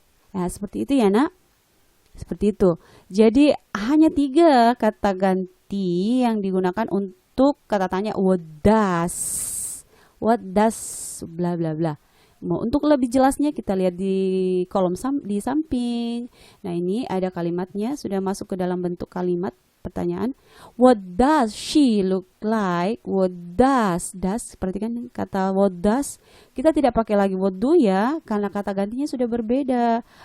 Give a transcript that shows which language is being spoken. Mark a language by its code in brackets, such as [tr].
[id] Nah, seperti itu ya nak. Seperti itu. Jadi hanya 3 kata ganti yang digunakan untuk kata tanya [en] what does bla bla bla. [id] Untuk lebih jelasnya kita lihat di kolom di samping. Nah, ini ada kalimatnya sudah masuk ke dalam bentuk kalimat pertanyaan. [en] What does she look like? [id] What does perhatikan kata what does. Kita tidak pakai lagi what do ya, karena kata gantinya sudah berbeda.